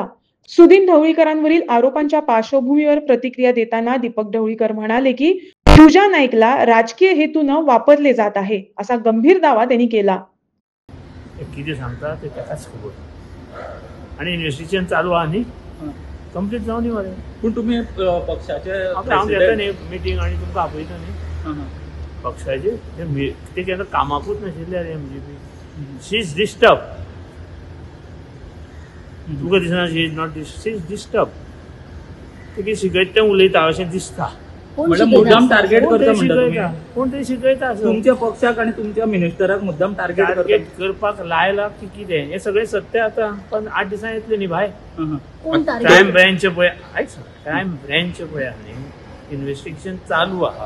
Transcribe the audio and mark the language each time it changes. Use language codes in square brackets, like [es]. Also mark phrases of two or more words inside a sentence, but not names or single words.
[mr] सुधीर ढवळीकरांवरील आरोपांच्या पार्श्वभूमीवर प्रतिक्रिया देताना दीपक ढवळीकर म्हणाले की पूजा नाईकला राजकीय हेतूने वापरले जात आहे, असा गंभीर दावा त्यांनी केला. किती सांगता ते त्यालाच खबर आणि इन्व्हेस्टिगेशन चालू आहे आणि कंप्लीट जाऊन येणार. पण तुम्ही पक्षाचे [kok] हांव घेता न्ही मिटींग आणि तुमकां आपयता न्ही पक्षाचे ते केन्ना कामाकूच नाशिल्ले रे MGP. [en] She is disturb. [kok] तुका दिसना [en] she is not she is disturb. [kok] ते शिकयता तें उलयता अशें दिसता. मुद्दाम टार्गेट करता म्हणटा कोण तरी शिकयता तुमच्या पक्षाक आणि तुमच्या मिनिस्टराक मुद्दाम टार्गेट करपाक लायला की कितें हे सगळे सत्य आता. पण 8 दिसांनी येतले न्ही भायर. [en] crime branch [kok] पळय [en] crime branch [kok] पळय न्ही इन्व्हेस्टिगेशन चालू आहा.